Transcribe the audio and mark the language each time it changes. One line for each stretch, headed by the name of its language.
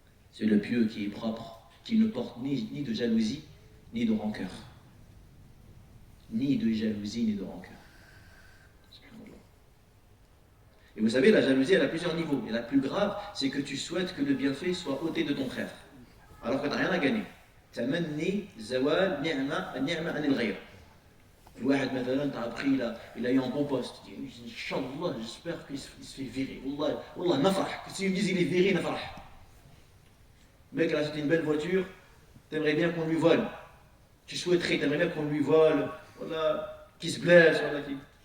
French: C'est le pieux qui est propre, qui ne porte ni de jalousie, ni de rancœur. Ni de jalousie, ni de rancœur. Et vous savez, la jalousie, elle a plusieurs niveaux. Et la plus grave, c'est que tu souhaites que le bienfait soit ôté de ton frère, alors que tu n'as rien à gagner.
Arabic: تمني زوال النعمة عن الغير. الواحد مثلا تاع
French: appris il a eu un bon poste. Il dit Inch'Allah, j'espère qu'il se fait virer.
Arabic: Wallah, nafrah.
French: Si me disent il est viré,
Arabic: nafrah.
French: Le mec, il a acheté une belle voiture, t'aimerais bien qu'on lui vole. Tu souhaiterais, t'aimerais bien qu'on lui vole, voilà, qu'il se blesse, voilà, qui.